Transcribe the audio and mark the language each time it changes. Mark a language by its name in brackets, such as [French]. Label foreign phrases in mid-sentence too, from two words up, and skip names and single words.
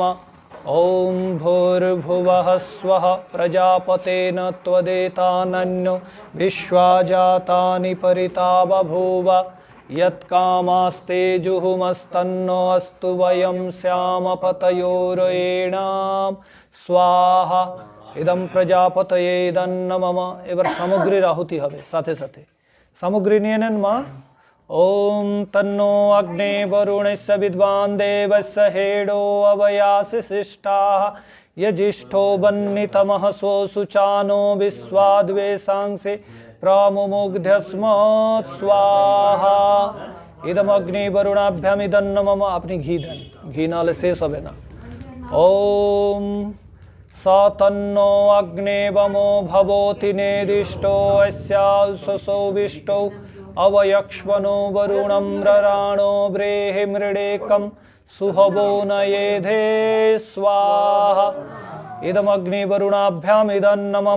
[Sanskrit] ओम भूर्भुवः स्वः प्रजापतेन त्वदेतानन्यो विश्वा जातानि परिता बभूव यत्कामास्ते जुहुमस्तन्नो अस्तु वयं स्याम पतयोरेणां स्वाहा इदम प्रजापतये इदन्नमम। [Bangla] এবার সামগ্রীর আহুতি হবে সাথে সাথে সামগ্রী নিয়ে নেন মা। [Sanskrit] ओम तन्नो अग्ने वरुणस्य विद्वान् देवस्य हेडो अवयासि शिष्टाः यजिष्ठो वह्नितमः सोऽसुचानो विश्वाद्वेषांसि प्रमुमुग्ध्यस्मत् स्वाहा इदम अग्नि वरुणाभ्याम इदन्नमम। [Bangla] আপনি ঘি দেন, ঘি নালে শেষ হবে না। [Sanskrit] ओम सतन्नो अग्ने वमो भवति नेदिष्टो अस्यासो विष्टो अवयक्ष्मनो वरुणं रराणो व्रेहि मृडेकं सुहवो न येधे स्वाहा इदमग्नि वरुणाभ्याम इदन्नमम।